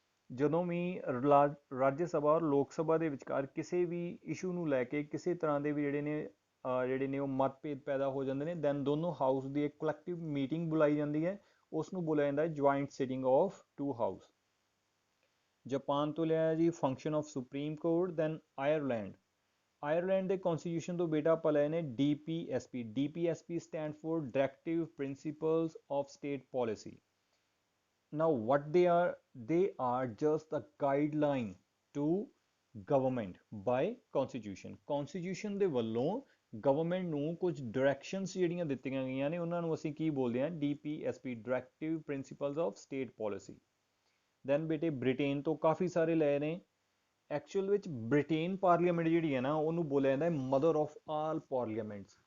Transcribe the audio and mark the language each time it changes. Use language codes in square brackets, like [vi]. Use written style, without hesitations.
[pa] ਜਦੋਂ ਵੀ ਰਾਜ ਸਭਾ ਔਰ ਲੋਕ ਸਭਾ ਦੇ ਵਿਚਕਾਰ ਕਿਸੇ ਵੀ ਇਸ਼ੂ ਨੂੰ ਲੈ ਕੇ ਕਿਸੇ ਤਰ੍ਹਾਂ ਦੇ ਵੀ ਜਿਹੜੇ ਨੇ ਉਹ ਮਤਭੇਦ ਪੈਦਾ ਹੋ ਜਾਂਦੇ ਨੇ, ਦੈਨ ਦੋਨੋਂ ਹਾਊਸ ਦੀ ਇੱਕ ਕਲੈਕਟਿਵ ਮੀਟਿੰਗ ਬੁਲਾਈ ਜਾਂਦੀ ਹੈ, ਉਸ ਨੂੰ ਬੋਲਿਆ ਜਾਂਦਾ ਹੈ joint sitting of 2 house. Japan ਤੋਂ ਲਿਆ ਜੀ function of supreme court. Then Ireland, Ireland ਦੇ ਕਨਸਟੀਟਿਊਸ਼ਨ ਤੋਂ ਬੇਟਾ ਆਪਾਂ ਲਏ ਨੇ DPSP। [en] DPSP stand for directive principles of state policy. Now what they are just a guideline to government by constitution। [pa] constitution ਦੇ ਵੱਲੋਂ ਗਵਰਨਮੈਂਟ ਨੂੰ ਕੁਝ ਡਾਇਰੈਕਸ਼ਨਸ ਜਿਹੜੀਆਂ ਦਿੱਤੀਆਂ ਗਈਆਂ ਨੇ ਉਹਨਾਂ ਨੂੰ ਅਸੀਂ ਕੀ ਬੋਲਦੇ ਹਾਂ DPSP directive principals of state policy. Then ਬੇਟੇ ਬ੍ਰਿਟੇਨ ਤੋਂ ਕਾਫੀ ਸਾਰੇ ਲਏ ਨੇ। ਐਕਚੁਅਲ ਵਿੱਚ ਬ੍ਰਿਟੇਨ ਪਾਰਲੀਮੈਂਟ ਜਿਹੜੀ ਹੈ ਨਾ ਉਹਨੂੰ ਬੋਲਿਆ ਜਾਂਦਾ ਹੈ ਮਦਰ ਆਫ ਆਲ ਪਾਰਲੀਮੈਂਟਸ।